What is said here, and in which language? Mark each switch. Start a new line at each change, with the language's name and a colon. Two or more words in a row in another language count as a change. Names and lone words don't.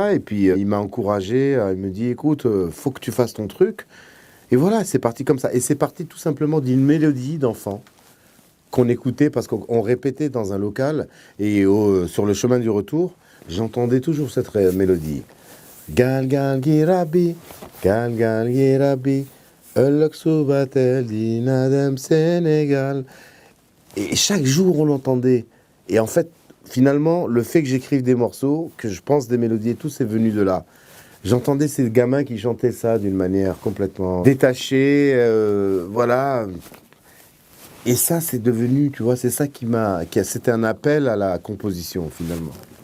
French: Et puis, il m'a encouragé. Il me dit, écoute, faut que tu fasses ton truc. Et voilà, c'est parti comme ça. Et c'est parti tout simplement d'une mélodie d'enfant qu'on écoutait parce qu'on répétait dans un local. Et sur le chemin du retour, j'entendais toujours cette mélodie.
Wolof: Gal gal girabi, gal gal girabi, ëllëg suba teel dina dem Sénégal.
French: Et chaque jour on l'entendait. Et en fait, finalement, le fait que j'écrive des morceaux, que je pense des mélodies et tout, c'est venu de là. J'entendais ces gamins qui chantaient ça d'une manière complètement détachée, voilà. Et ça, c'est devenu, tu vois, c'est ça c'était un appel à la composition finalement.